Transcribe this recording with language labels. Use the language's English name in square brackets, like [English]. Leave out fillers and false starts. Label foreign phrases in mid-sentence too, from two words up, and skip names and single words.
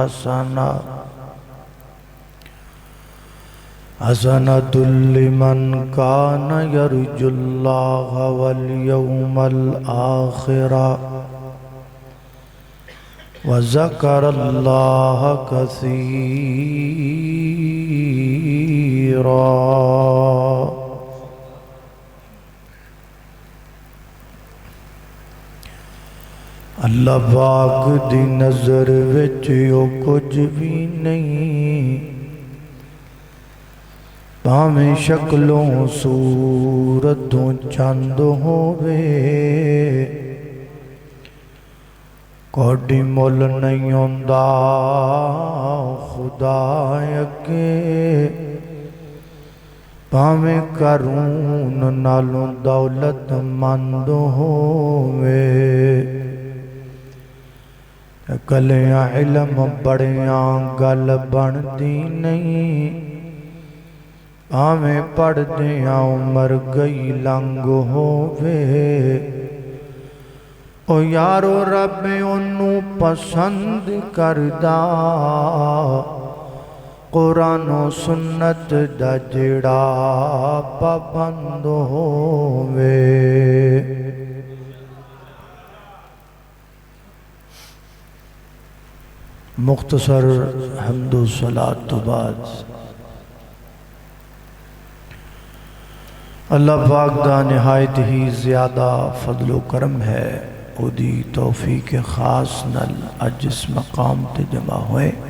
[Arabic] حسنة لمن كان يرجو الله واليوم الآخر وذكر الله كثيرا [Punjabi] اللہ پاک دی نظر وچ او کچھ بھی نہیں بھاویں شکلوں صورتوں چند ہووے کوئی مول نہیں ہوندا خدا اگے بھاویں قارون نالوں دولت مند ہووے کلیاں علم بڑیاں گل بندی نہیں آویں پڑھ دیاں عمر گئی لنگ ہووے او یارو رب انہوں پسند کردہ قرآن و سنت دا جڑا پابند ہووے مختصر حمد و صلاۃ تو بعد اللہ پاک دا نہایت ہی زیادہ فضل و کرم ہے او دی توفیق خاص نل اج اس مقام تے جمع ہوئے